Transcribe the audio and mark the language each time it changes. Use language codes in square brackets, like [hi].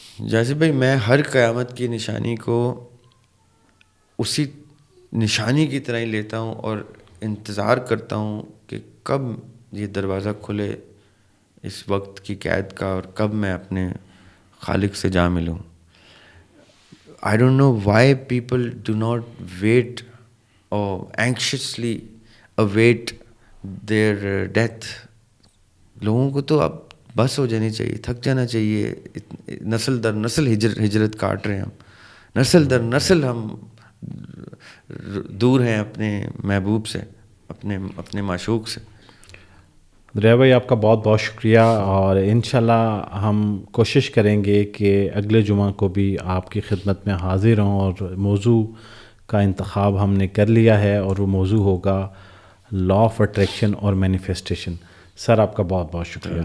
[ur] جیسے بھائی میں ہر قیامت کی نشانی کو اسی نشانی کی طرح ہی لیتا ہوں اور انتظار کرتا ہوں کہ کب یہ دروازہ کھلے اس وقت کی قید کا, اور کب میں اپنے خالق سے جا ملوں. [en] I don't know why people do not wait or anxiously await their death. [ur] لوگوں کو تو اب بس ہو جانی چاہیے, تھک جانا چاہیے. نسل در نسل ہجرت کاٹ رہے ہیں ہم, نسل در نسل ہم دور ہیں اپنے محبوب سے, اپنے معشوق سے. دریا بھائی آپ کا بہت بہت شکریہ, اور انشاءاللہ ہم کوشش کریں گے کہ اگلے جمعہ کو بھی آپ کی خدمت میں حاضر ہوں, اور موضوع کا انتخاب ہم نے کر لیا ہے اور وہ موضوع ہوگا [en] law of attraction [ur] اور مینیفیسٹیشن. سر آپ کا بہت بہت شکریہ.